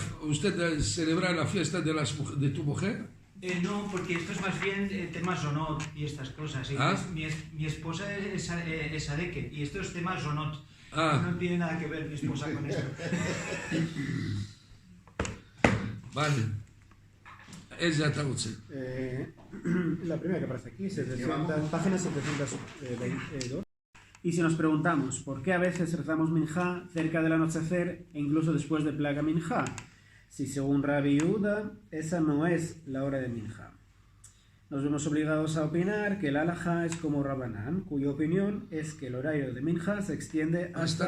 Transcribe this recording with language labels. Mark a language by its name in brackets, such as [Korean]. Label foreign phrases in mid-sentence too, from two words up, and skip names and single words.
[Spanish] ¿usted celebra la fiesta de tu mujer? No, porque esto es más bien temas zonot y estas cosas. ¿Ah? Mi esposa es Adeke y esto es temas zonot. Ah, No tiene nada que ver mi esposa con eso. vale. [Hebrew] איזה אתה רוצה? [Spanish] La primera que aparece aquí, 700, página 722. Y si nos preguntamos por qué a veces rezamos Minjá cerca del anochecer e incluso después de [Hebrew] פלג המנחה, [Spanish] si según Rabbi Yehuda esa no es la hora de Minjá. Nos vemos obligados a opinar que el halajá es como Rabanán, cuya opinión es que el horario de Minjá se extiende hasta